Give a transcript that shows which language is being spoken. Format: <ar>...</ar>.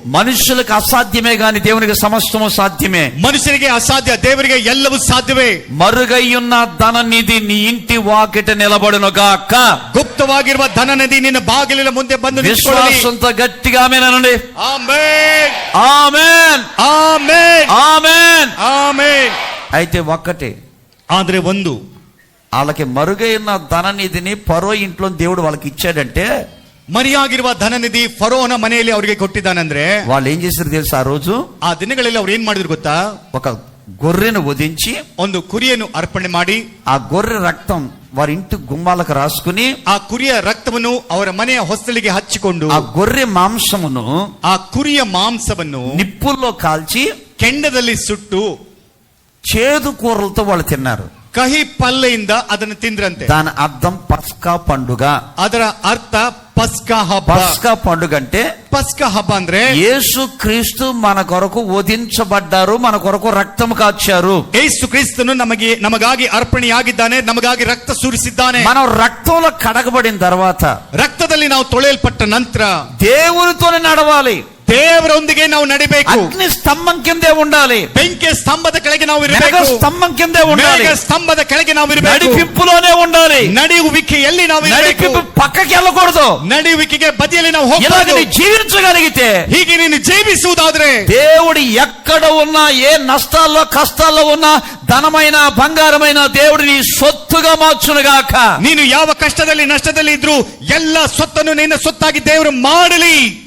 <te>మనుషులకు అసాధ్యమే గాని దేవునికి సమస్తము సాధ్యమే.</te> <kn>ಮನುಷ್ಯನಿಗೆ ಅಸಾಧ್ಯ, ದೇವರಿಗೆ ಎಲ್ಲವೂ ಸಾಧ್ಯವೇ.</kn> <te>మరుగైయున్న ధననిధి నీ ఇంటి వాకిట నిలబడును గాక.</te> <kn>ಗುಪ್ತವಾಗಿರುವ ಧನ ನದಿ ನಿನ್ನ ಬಾಗಿಲಿನ ಮುಂದೆ ಬಂದು ನಿಂತ್ಕೊಳ್ಳಲಿ.</kn> <te>విశ్వాసంతో గట్టిగా ఆమేన్ అనండి. ఆమేన్, ఆమేన్, ఆమేన్, ఆమేన్, ఆమేన్. అయితే ఒక్కటే,</te> <kn>ఆದ್ರೆ ಒಂದು,</kn> <te>వాళ్ళకి మరుగైన ధననిధిని ఫరో ఇంట్లో దేవుడు వాళ్ళకి ఇచ్చాడంటే,</te> <kn>ಮರಿಯಾಗಿರುವ ಧನನಿಧಿ ಫರೋನ ಮನೆಯಲ್ಲಿ ಅವರಿಗೆ ಕೊಟ್ಟಿದ್ದಾನಂದ್ರೆ</kn> <te>వాళ్ళు ఏం చేశారు తెలుసా? ఆ రోజు</te> <kn>ಆ ದಿನಗಳಲ್ಲಿ ಅವ್ರು ಏನ್ ಮಾಡಿದ್ರು ಗೊತ್ತಾ?</kn> <te>ఒక గొర్రెను వధించి</te> <kn>ಒಂದು ಕುರಿಯನ್ನು ಅರ್ಪಣೆ ಮಾಡಿ</kn> <te>ఆ గొర్రె రక్తం వారి ఇంటి గుమ్మాలకు రాసుకుని</te> <kn>ಆ ಕುರಿಯ ರಕ್ತವನ್ನು ಅವರ ಮನೆಯ ಹೊಸ್ತಲಿಗೆ ಹಚ್ಚಿಕೊಂಡು</kn> <te>ఆ గొర్రె మాంసమును</te> <kn>ಆ ಕುರಿಯ ಮಾಂಸವನ್ನು</kn> <te>నిప్పుల్లో కాల్చి</te> <kn>ಕೆಂಡದಲ್ಲಿ ಸುಟ್ಟು</kn> <te>చేదు కూరలతో వాళ్ళు తిన్నారు.</te> <kn>ಕಹಿ ಪಲ್ಲೆಯಿಂದ ಅದನ್ನು ತಿಂದ್ರಂತೆ.</kn> <te>దాని అర్థం పస్కా పండుగ.</te> <kn>ಅದರ ಅರ್ಥ ಪಸ್ಕ ಹಬ್ಬ.</kn> <te>పస్కా పండుగ అంటే,</te> <kn>ಪಸ್ಕ ಹಬ್ಬ ಅಂದ್ರೆ</kn> <te>యేసు క్రీస్తు మన కొరకు వధించబడ్డారు, మన కొరకు రక్తం కాచారు.</te> <kn>ಯೇಸು ಕ್ರಿಸ್ತನು ನಮಗಾಗಿ ಅರ್ಪಣೆಯಾಗಿದ್ದಾನೆ, ನಮಗಾಗಿ ರಕ್ತ ಸುರಿಸಿದ್ದಾನೆ.</kn> <te>మనం రక్తంలో కడగబడిన తర్వాత</te> <kn>ರಕ್ತದಲ್ಲಿ ನಾವು ತೊಳೆಯಲ್ಪಟ್ಟ ನಂತರ</kn> <te>దేవునితోనే నడవాలి,</te> <kn>ದೇವರೊಂದಿಗೆ ನಾವು ನಡಿಬೇಕು.</kn> <te>అగ్ని స్తంభం కిందే ఉండాలి,</te> <kn>ಬೆಂಕಿಯ ಸ್ತಂಭದ ಕೆಳಗೆ ನಾವು</kn> <te>మేఘ</te> <kn>ಇರಬೇಕು,</kn> <te>స్తంభం కిందే ఉండాలి,</te> <kn>ಮೇಘ ಸ್ತಂಭದ ಕೆಳಗೆ ನಾವು ಇರಬೇಕು,</kn> <te>నడిపింపులోనే ఉండాలి,</te> <kn>ನಡೆಯುವಿಕೆಯಲ್ಲಿ ನಾವು ಇರಬೇಕು,</kn> <te>నడిపింపు పక్కకి వెళ్ళకూడదు.</te> <kn>ನಡೆಯುವಿಕೆಗೆ ಬದಿಯಲ್ಲಿ ನಾವು</kn> <te>ఇలాగ</te> <kn>ಹೋಗಬೇಕು.</kn> <te>నీ జీవించగలిగితే,</te> <kn>ಹೀಗೆ ನೀನು ಜೀವಿಸುವುದಾದ್ರೆ</kn> <te>దేవుడు ఎక్కడ ఉన్నా, ఏ నష్టాల్లో కష్టాల్లో ఉన్నా, ధనమైన బంగారమైన దేవుడు నీ సొత్తుగా మార్చునుగాక.</te> <kn>ನೀನು ಯಾವ ಕಷ್ಟದಲ್ಲಿ ನಷ್ಟದಲ್ಲಿ ಇದ್ರು ಎಲ್ಲ ಸ್ವತ್ತನ್ನು ನಿನ್ನ ಸೊತ್ತಾಗಿ ದೇವರು ಮಾಡಲಿ.</kn>